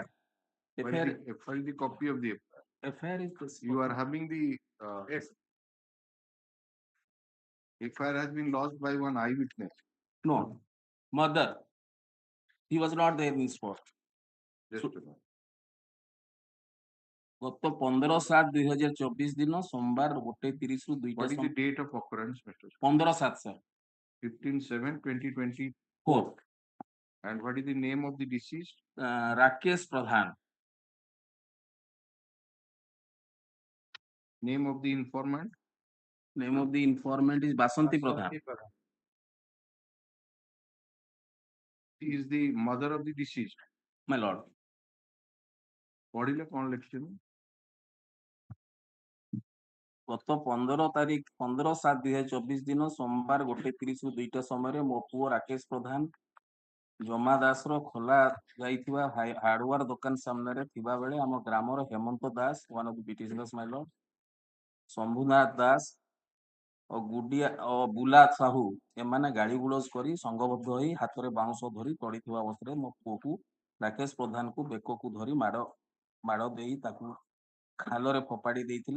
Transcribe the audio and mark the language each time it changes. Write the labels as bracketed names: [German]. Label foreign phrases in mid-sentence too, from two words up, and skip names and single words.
[English] FIR is the copy of the FIR. FIR is this. You are having the Yes. FIR has been lodged by one eyewitness. No, mother. He was not there in spot. Just a minute. [Odia] ଗତ 15/7/2024 ଦିନ ସୋମବାର 1:30 ରୁ 2ଟା [English] What is the date of occurrence, Mr. 15/7 sir. 15/7/2024. And what is the name of the deceased? Rakesh Pradhan. Name of the informant? Name of the informant is Basanti Pradhan. She is the mother of the deceased. My lord. What is the connection? [Odia] ଗତ 15/7/2024 ଦିନ ସୋମବାର 1:30 ରୁ 2ଟା ସମୟରେ ମୋ ପୁଅ ରାକେଶ ପ୍ରଧାନ ଜମା ଦାସର ଖୋଲା ଯାଇଥିବା ହାର୍ଡୱେର ଦୋକାନ ସାମ୍ନାରେ ଥିବା ବେଳେ ଆମ ଗ୍ରାମର ହେମନ୍ତ ଦାସ [English] one of the petitioners my lord, [Odia] ଶମ୍ଭୁନାଥ ଦାସ ଓ ବୁଲା ସାହୁ ଏମାନେ ଗାଳି ଗୁଲଜ କରି ସଂଘବଦ୍ଧ ହୋଇ ହାତରେ ବାଉଁଶ ଧରି ପଡ଼ିଥିବା ଅବସ୍ଥାରେ ମୋ ପୁଅକୁ ରାକେଶ ପ୍ରଧାନକୁ ବେକକୁ ଧରି ମାଡ଼ ଦେଇ ତାକୁ ଖାଲରେ ଫୋପାଡ଼ି ଦେଇଥିଲେ।